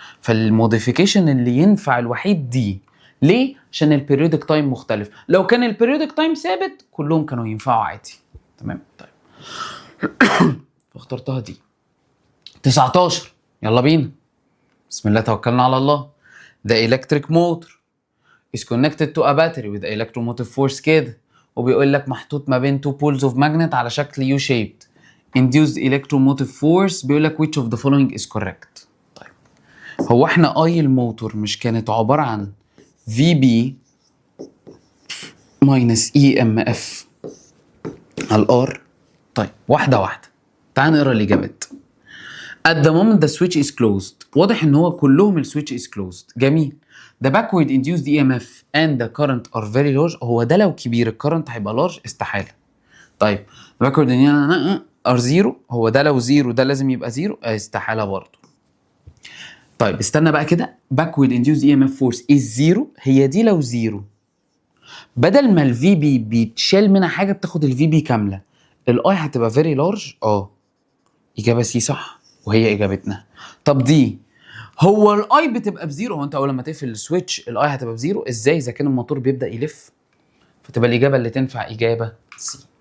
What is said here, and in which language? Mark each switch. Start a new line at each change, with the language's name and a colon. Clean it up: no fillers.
Arabic: فالموديفيكيشن اللي ينفع الوحيد دي. ليه؟ عشان البيريودك تايم مختلف. لو كان البيريودك تايم ثابت كلهم كانوا ينفعوا عادي. تمام. طيب فاخترتها دي. 19 يلا بينا. بسم الله توكلنا على الله.
English: The electric motor is connected to a battery with electromotive force
Arabic: كده، وبيقول لك محطوط ما بين
English: two poles of magnet
Arabic: على شكل
English: U-shaped. Induced electromotive force
Arabic: بيقول لك
English: which of the following is correct.
Arabic: طيب هو احنا الموتور مش كانت عبارة عن VB minus EMF على الار؟ طيب واحدة واحدة تعال نقرا الإجابات.
English: At the moment the switch is closed.
Arabic: واضح ان هو كلهم السويتش
English: is closed.
Arabic: جميل.
English: The backward induced EMF and the current are very large.
Arabic: هو ده لو كبير الكرنت هيبقى large استحالة.
English: طيب backward are zero.
Arabic: هو ده لو زيرو ده لازم يبقى زيرو استحالة برضه. طيب استنى بقى كده.
English: backward induced EMF force is zero.
Arabic: هي دي لو زيرو بدل ما الفي بي بيتشال منها حاجة بتاخد الفي بي كاملة. الاي هتبقى
English: very large.
Arabic: إجابة سي صح وهي إجابتنا. طب دي هو الاي بتبقى بزيرو. هو انت اول لما تقفل السويتش الاي هتبقى بزيرو ازاي اذا كان الموتور بيبدا يلف؟ فتبقى الاجابه اللي تنفع اجابه سي.